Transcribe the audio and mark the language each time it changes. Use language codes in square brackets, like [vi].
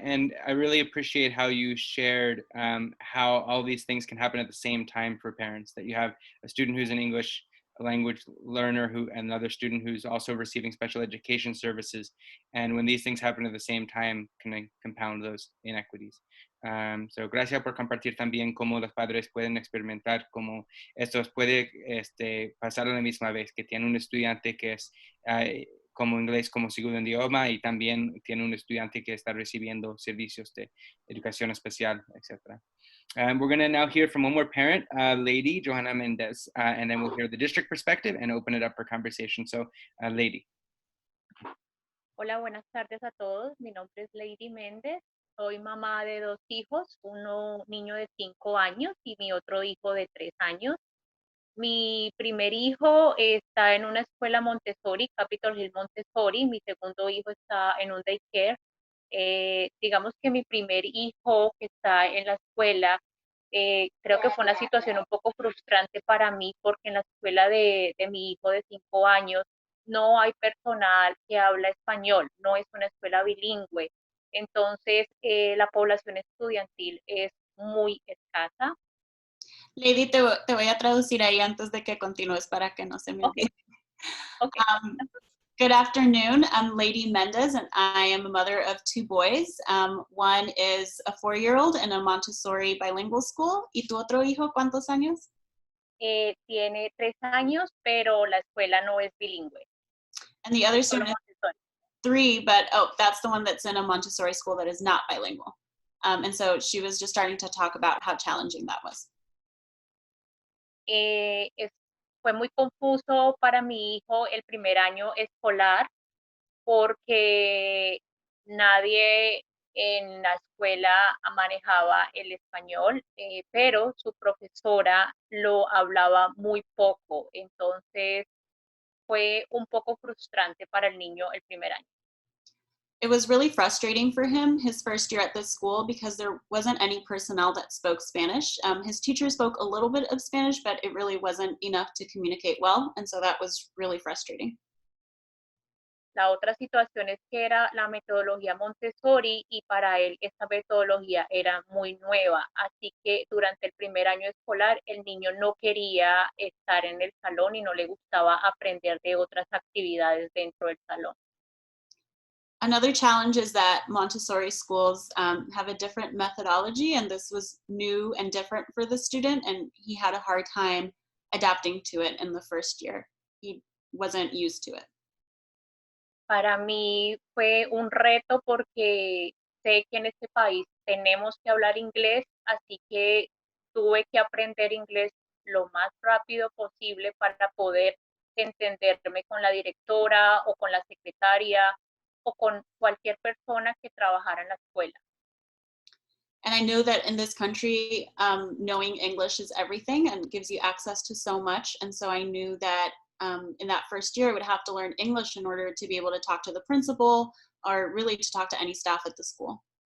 [en] And I really appreciate how you shared how all these things can happen at the same time for parents, that you have a student who's an English language learner and another student who's also receiving special education services. And when these things happen at the same time, can compound those inequities. [es] So gracias por compartir también cómo los padres pueden experimentar cómo esto puede pasar a la misma vez, que tiene un estudiante que es como inglés como segundo idioma y también tiene un estudiante que está recibiendo servicios de educación especial, etc. [en] We're going to now hear from one more parent, Lady Johanna Mendez, and then we'll hear the district perspective and open it up for conversation. So, Lady. [es] Hola, buenas tardes a todos. Mi nombre es Lady Méndez. Soy mamá de 2 hijos, uno niño de 5 años y mi otro hijo de 3 años. Mi primer hijo está en una escuela Montessori, Capitol Hill Montessori. Mi segundo hijo está en un daycare. Digamos que mi primer hijo que está en la escuela, creo que fue una situación un poco frustrante para mí porque en la escuela de mi hijo de 5 años no hay personal que habla español, no es una escuela bilingüe. Entonces, la población estudiantil es muy escasa. Lady, te voy a traducir ahí antes de que continúes para que no se me olvide. [en] Okay. Good afternoon. I'm Lady Mendez, and I am a mother of 2 boys. One is a 4-year-old in a Montessori bilingual school. [es] ¿Y tu otro hijo cuántos años? Tiene 3 años, pero la escuela no es bilingüe. [en] And the other [es] Solo [en] student is Montessori. 3, but that's the one that's in a Montessori school that is not bilingual. And so she was just starting to talk about how challenging that was. [es] Fue muy confuso para mi hijo el primer año escolar porque nadie en la escuela manejaba el español, pero su profesora lo hablaba muy poco. Entonces fue un poco frustrante para el niño el primer año. [en] It was really frustrating for him his first year at this school because there wasn't any personnel that spoke Spanish. His teacher spoke a little bit of Spanish, but it really wasn't enough to communicate well, and so that was really frustrating. [es] La otra situación es que era la metodología Montessori y para él esta metodología era muy nueva, así que durante el primer año escolar el niño no quería estar en el salón y no le gustaba aprender de otras actividades dentro del salón. [en] Another challenge is that Montessori schools have a different methodology, and this was new and different for the student, and he had a hard time adapting to it in the first year. He wasn't used to it. [es] Para mí fue un reto porque sé que en este país tenemos que hablar inglés, así que tuve que aprender inglés lo más rápido posible para poder entenderme con la directora o con la secretaria o con cualquier persona que trabajara en la escuela. [en] And I know that in this country, knowing English is everything and gives you access to so much. And so I knew that in that first year, I would have to learn English in order to be able to talk to the principal or really to talk to any staff at the school.